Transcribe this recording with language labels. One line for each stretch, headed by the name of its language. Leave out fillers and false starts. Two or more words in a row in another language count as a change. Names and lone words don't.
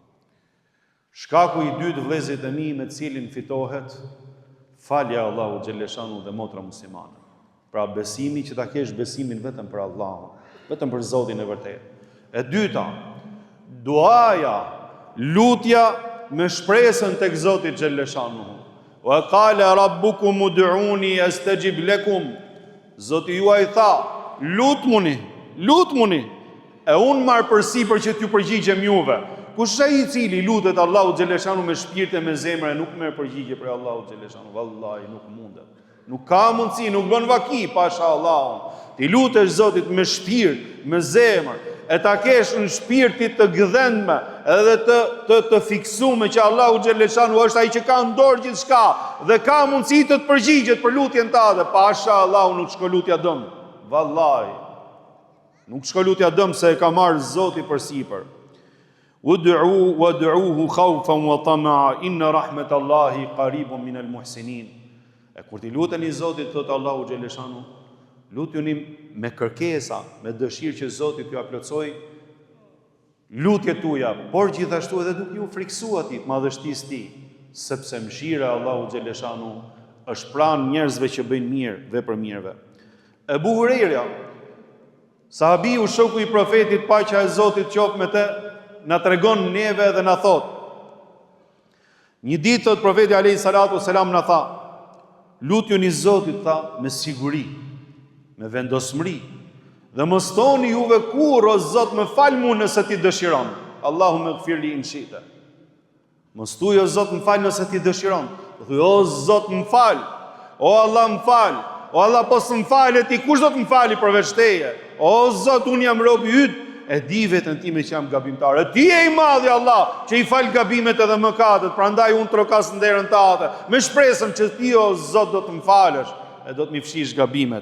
Albanian: Shkaku i dytë, vëllezërit e mi, me cilin fitohet falja Allahu xhelleshanu dhe motra muslimane. Pra besimi që ta kesh besimin vetëm për Allahun, vetëm për Zotin e vërtetë. E dyta, duaja, lutja me shpresën tek Zoti xhelleshanu.
Arabic: وقال ربكم ادعوني أستجب لكم.
Albanian: Zoti juaj tha, lutmuni, e unë marr përsipër që t'ju përgjigjem juve. Kush ai i cili lutet Allahu xhelleshanu me shpirt e me zemër e nuk merr përgjigje për Allahu xhelleshanu, vallahi nuk mundet. Nuk ka mundësi, nuk bën vaki pasha Allahun. Ti lutesh Zotit me shpirt, me zemër, e ta kesh në shpirtit të gëdhendme edhe të fiksume që Allahu xhaleshanu është ai që ka në dorë gjithçka dhe ka mundësi të përgjigjet për lutjen tënde, pasha Allahu nuk shko lutja dëm. Vallahi. Nuk shko lutja dëm se e ka marrë Zoti përsipër.
Arabic: وادعوه خوفا وطمعا إن رحمت الله قريب من المحسنين.
Albanian: E kur ti luteni Zotit, thot Allahu xhaleshanu, lutuni me kërkesa, me dëshirë që Zoti t'ju plotësoj lutjet tuaja, por gjithashtu edhe duke ju friksuar ti madhështisë tij, sepse mëshira e Allahu xhaleshanu është pranë njerëzve që bëjnë mirë, vepër mirëve. Ebu Hurajra, sahabiu shoku i profetit, paqja e Zotit qoftë me të, na tregon neve dhe na thot. Një ditë thot profeti
Arabic: عليه الصلاة السلام
Albanian: na tha, lutjuni Zotit, tha, me siguri, me vendosmëri, dhe mos thoni juve kur, o Zot, më fal mua nëse ti dëshiron.
Arabic: اللهم اغفر لي إن شئت.
Albanian: Mos thuaj o Zot, më fal nëse ti dëshiron. Thuaj o Zot, më fal. O Allah, më fal. O Allah, po s'm falet ti, kush do të më fali përveç teje? O Zot, unë jam robi yt, e di veten time që jam gabimtar. E ti je i madhi Allah, që i fal gabimet edhe mëkatet, prandaj unë trokas nderën tate, me shpresën që ti o Zot do të më falësh e do të më fshish gabimet.